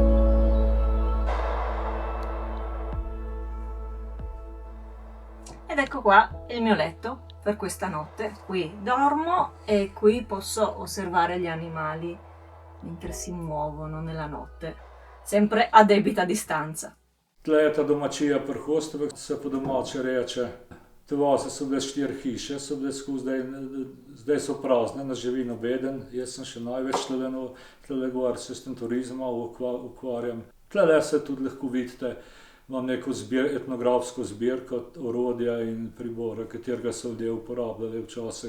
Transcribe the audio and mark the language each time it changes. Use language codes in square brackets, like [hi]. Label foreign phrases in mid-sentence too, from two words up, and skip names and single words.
[it] Ed ecco qua il mio letto per questa notte. Qui dormo e qui posso osservare gli animali mentre si muovono nella notte. sempre a debita distanza. [sl] Tle je ta domačija pri Hostovih, se po domače reče. Te vase so bile 4 hiše, so bile skozi, zdaj so prazne, ne živi nobeden. Jaz sem še največ tle gor se s tem turizmom ukvarjam. Tle se tudi lahko vidite, imam neko etnografsko zbirko orodja in pribora, katerega so ljudje uporabljali včasih.